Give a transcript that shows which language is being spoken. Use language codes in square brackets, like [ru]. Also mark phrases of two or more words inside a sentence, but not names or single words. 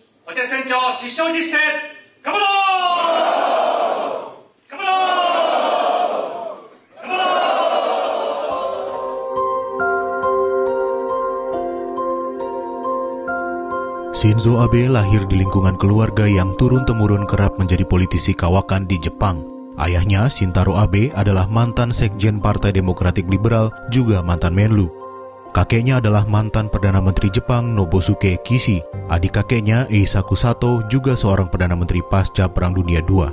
[ja] 補欠選挙を必勝にして頑張ろう。頑張ろう。頑張ろう. [id] Shinzo Abe lahir di lingkungan keluarga yang turun-temurun kerap menjadi politisi kawakan di Jepang. Ayahnya, Shintaro Abe, adalah mantan sekjen Partai Demokratik Liberal, juga mantan Menlu. Kakeknya adalah mantan Perdana Menteri Jepang Nobusuke Kishi. Adik kakeknya, Eisaku Sato, juga seorang Perdana Menteri pasca Perang Dunia II.